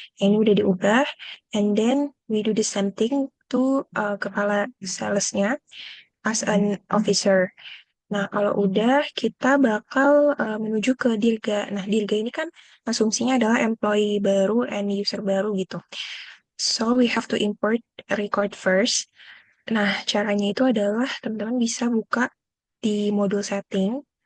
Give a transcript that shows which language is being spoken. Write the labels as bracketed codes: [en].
[id] Ini udah diubah, [en] and then we do the same thing to kepala sales-nya as an officer. [id] Nah, kalau udah, kita bakal menuju ke Dirga. Nah, Dirga ini kan asumsinya adalah employee baru and user baru gitu. [en] So, we have to import record first. [id] Nah, caranya itu adalah teman-teman bisa buka di modul setting.